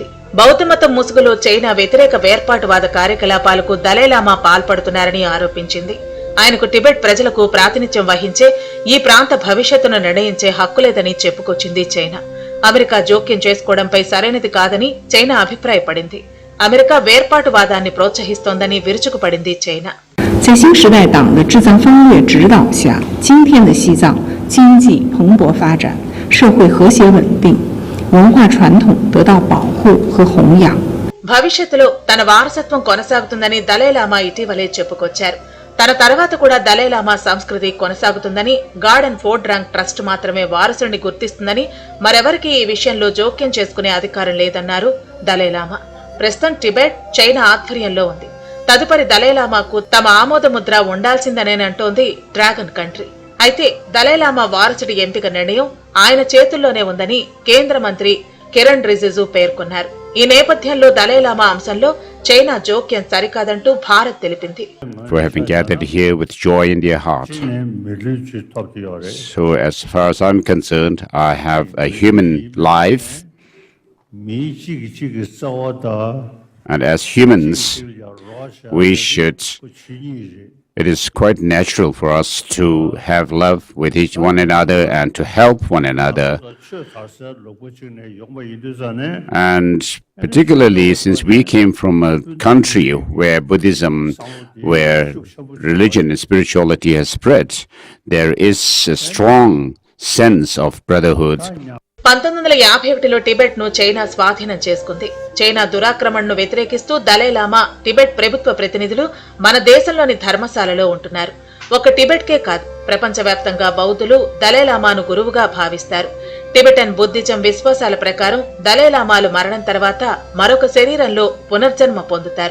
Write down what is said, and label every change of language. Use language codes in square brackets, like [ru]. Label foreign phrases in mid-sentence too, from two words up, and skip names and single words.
[te] బౌద్ధమతం ముసుగులో చైనా వ్యతిరేక వేర్పాటువాద కార్యకలాపాలకు దలైలామా పాల్పడుతున్నారని ఆరోపించింది. ఆయనకు టిబెట్ ప్రజలకు ప్రాతినిధ్యం వహించే, ఈ ప్రాంత భవిష్యత్తును నిర్ణయించే హక్కు లేదని చెప్పుకొచ్చింది చైనా. అమెరికా జోక్యం చేసుకోవడంపై సరైనది కాదని చైనా అభిప్రాయపడింది. అమెరికా వేర్పాటువాదాన్ని ప్రోత్సహిస్తోందని విరుచుకుపడింది చైనా. [zh] 在新时代党的治藏方略指导下，今天的西藏经济蓬勃发展，社会和谐稳定，文化传统得到保护和弘扬。 [te] భవిష్యత్తులో తన వారసత్వం కొనసాగుతుందని దలైలామా ఇటీవలే చెప్పుకొచ్చారు. తన తర్వాత కూడా దలైలామా సంస్కృతి కొనసాగుతుందని, గార్డెన్ ఫోర్డ్రాంగ్ ట్రస్ట్ మాత్రమే వారసుడిని గుర్తిస్తుందని, మరెవరికి ఈ విషయంలో జోక్యం చేసుకునే అధికారం లేదన్నారు దలైలామా. ప్రస్తుతం టిబెట్ చైనా ఆధ్వర్యంలో ఉంది. తదుపరి దలైలామాకు తమ ఆమోద ముద్ర ఉండాల్సిందనేనంటోంది [en] Dragon Country. [te] అయితే దలైలామా వారసుడి ఎంపిక నిర్ణయం ఆయన చేతుల్లోనే ఉందని కేంద్ర మంత్రి కిరణ్ రిజిజు పేర్కొన్నారు. ఈ నేపథ్యంలో దలైలామా అంశంలో చైనా జోక్యం సరికాదంటూ భారత్ తెలిపింది. [en] For having gathered here with joy in their heart. So as far as I'm concerned, I have a human life. And as humans, it is quite natural for us to have love with each one another and to help one another. And particularly since we came from a country where Buddhism, where religion and spirituality has spread, there is a strong sense of brotherhood. [te] 1951లో టిబెట్ ను చైనా స్వాధీనం చేసుకుంది. చైనా దురాక్రమణను వ్యతిరేకిస్తూ దలైలామా, టిబెట్ ప్రభుత్వ ప్రతినిధులు మన దేశంలోని ధర్మశాలలో ఉంటున్నారు. ఒక్క టిబెట్ కే కాదు, ప్రపంచవ్యాప్తంగా బౌద్ధులు దలైలామాను గురువుగా భావిస్తారు. [en] Tibetan Buddhism [te] విశ్వాసాల ప్రకారం దలైలామాలు మరణం తర్వాత మరొక శరీరంలో పునర్జన్మ పొందుతారు.